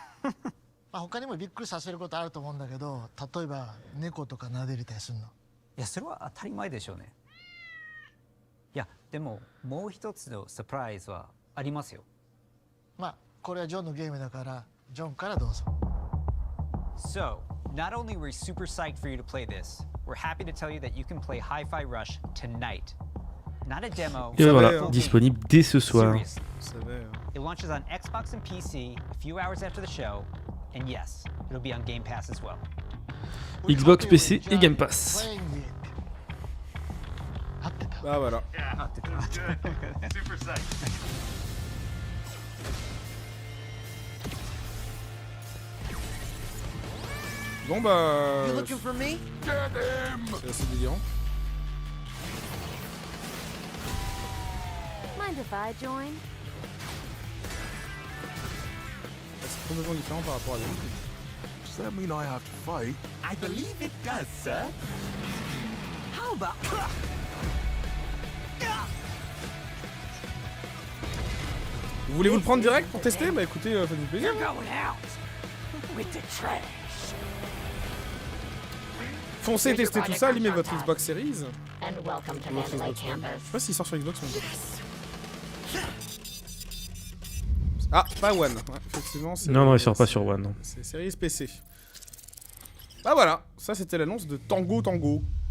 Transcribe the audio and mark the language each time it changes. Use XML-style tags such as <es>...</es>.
<ja>まあ他にもびっくりさせることあると思うんだけど、例えば猫とか撫でれたりするの。いや、それは当たり前でしょうね。いや、でももう一つのサプライズはありますよ。まあこれはジョンのゲームだから、ジョンからどうぞ。</ja> <en>So, not only were we super psyched for you to play this, we're happy to tell you that you can play Hi-Fi Rush tonight. Not a demo.</en> <fr>Et voilà, disponible dès ce soir.</fr> <en>It launches on Xbox and PC a few hours after the show, and yes, it'll be on Game Pass as well.</en> <fr>Xbox, PC et Game Pass. Ah voilà.</fr> <en>Super psyched.</en> <fr>Bon bah...</fr> <en>You looking for me?</en> <fr>C'est assez délirant.</fr> <en>Mind if I join?</en> <fr>C'est complètement différent par rapport à l'autre.</fr> <en>Does that mean I have to fight? I believe it does, sir. How about...</en> <fr>Voulez-vous le prendre direct pour tester? Bah écoutez, faites-vous plaisir.</fr> <en>You're going out with the trash.</en> <fr>Foncez tester tout ça, allumez votre Xbox Series. Je sais pas s'il sort sur Xbox ou pas. Ah, pas One. Ouais, effectivement. Non, il sort pas sur One. C'est Series PC. Bah voilà, ça c'était l'annonce de Tango Tango.</fr>